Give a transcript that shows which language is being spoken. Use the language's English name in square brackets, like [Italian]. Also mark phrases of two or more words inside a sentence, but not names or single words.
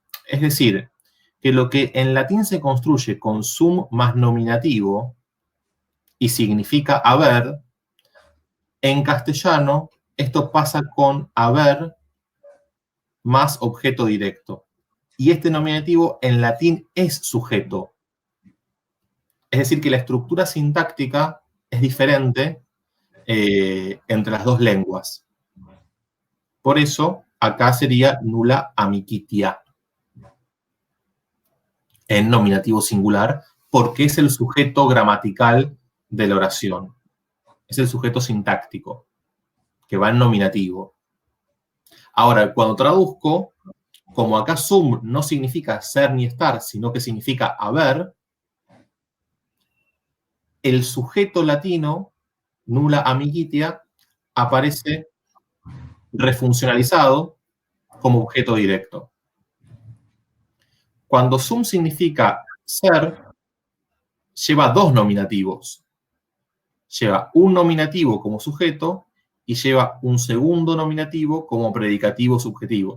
[Spanish] Es decir, que lo que en latín se construye con sum más nominativo y significa haber, en castellano esto pasa con haber más objeto directo. Y este nominativo en latín es sujeto. Es decir, que la estructura sintáctica es diferente entre las dos lenguas. Por eso, acá sería [Latin] nulla amicitia [Spanish] en nominativo singular, porque es el sujeto gramatical de la oración. Es el sujeto sintáctico, que va en nominativo. Ahora, cuando traduzco, como acá sum no significa ser ni estar, sino que significa haber, el sujeto latino, [Latin] nulla amicitia, [Spanish] aparece refuncionalizado como objeto directo. Cuando sum significa ser, lleva dos nominativos. Lleva un nominativo como sujeto y lleva un segundo nominativo como predicativo subjetivo.